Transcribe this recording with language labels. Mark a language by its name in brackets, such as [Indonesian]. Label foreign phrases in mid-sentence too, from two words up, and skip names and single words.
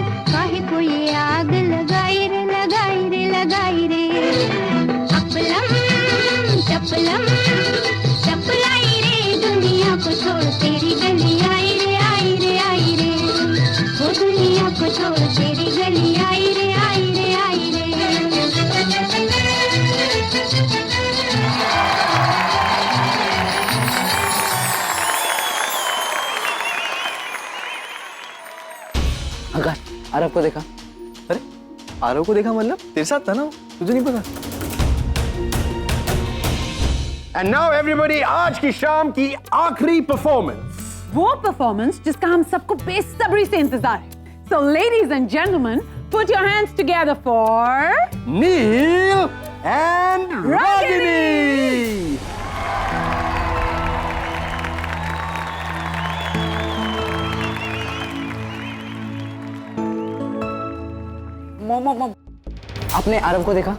[Hindi] काहे को ये आग लगाई रे लगाई रे लगाई रे। चपलम चपलम चपलाई रे दुनिया को छोड़ तेरी गली आई रे आई रे आई रे, वो दुनिया को छोड़ तेरी गली आई रे आई रे आई रे। अंकल आरव को देखा? अरे आरव को देखा मतलब तेरे साथ था ना वो, तुझे नहीं पता? [English] And now everybody, [Hindi] आज की शाम की आखिरी परफॉर्मेंस, वो परफॉर्मेंस जिसका हम सबको बेसब्री से इंतजार है। [English] So ladies and gentlemen, put your hands together for [Hindi] नील एंड रागिनी। मॉम आपने आरव को देखा?